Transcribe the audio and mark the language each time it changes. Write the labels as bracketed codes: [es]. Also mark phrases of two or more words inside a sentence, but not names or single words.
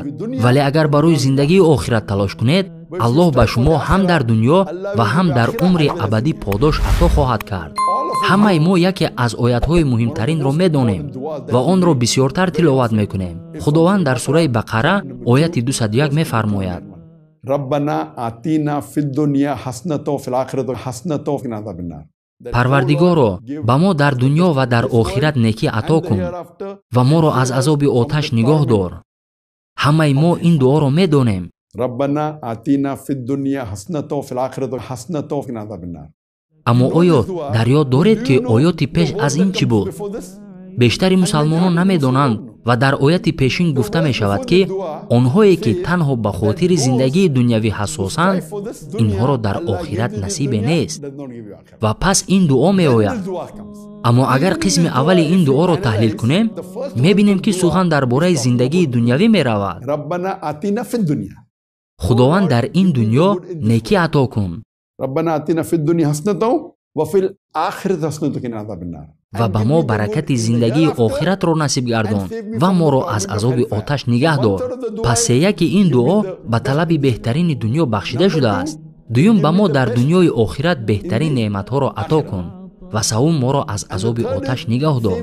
[tg] вале агар барои зиндагии охират талош кунед, аллоҳ ба шумо ҳам дар дуньё ва ҳам дар умри абадӣ подош ато хоҳад кард. ҳамаи мо яке аз оятҳои муҳимтаринро медонем ва онро бисёртар тиловат мекунем. худованд дар сураи бақара ояти 201 мефармояд: [ar] ربنا آتینا فی الدنیا حسنۃ و فی الآخرۃ حسنۃ و قنا عذاب النار. [tg] парвардигоро, ба мо дар дуньё ва дар охират некӣ ато кун ва моро аз азоби оташ нигоҳ дор. ҳамаи мо ин дуоро медонем. [ar] ربنا آتینا فی الدنیا حسنۃ و فی الآخرۃ حسنۃ و قنا عذاب النار. [tg] аммо оё дар ёд доред ки оёти пеш аз ин чӣ буд? бештари мусалмонон намедонанд ва дар ояти пешин гуфта мешавад ки онҳое ки танҳо ба хотири зиндагии дунявӣ ҳассосанд, инҳоро дар охират насибе нест. ва пас ин дуо меояд. аммо агар қисми аввали ин дуоро таҳлил кунем, мебинем ки сухан дар бораи зиндагии дунявӣ меравад. [ar] ربنا آتینا فی الدنیا. [tg] худованд дар ин дуньё некӣ ато кун [ar] ربنا آتینا فی الدنیا حسنۃ و فی الآخرۃ حسنۃ و قنا عذاب النار. [tg] ва ба мо баракати зиндагии охиратро насиб гардон ва моро аз азоби оташ нигаҳ дор. пас сеяки ин дуо ба талаби беҳтарини дуньё бахшида шудааст. дуюм, ба мо дар дуньёи охират беҳтарин неъматҳоро ато кун ва савум, моро аз азоби оташ нигоҳ дор.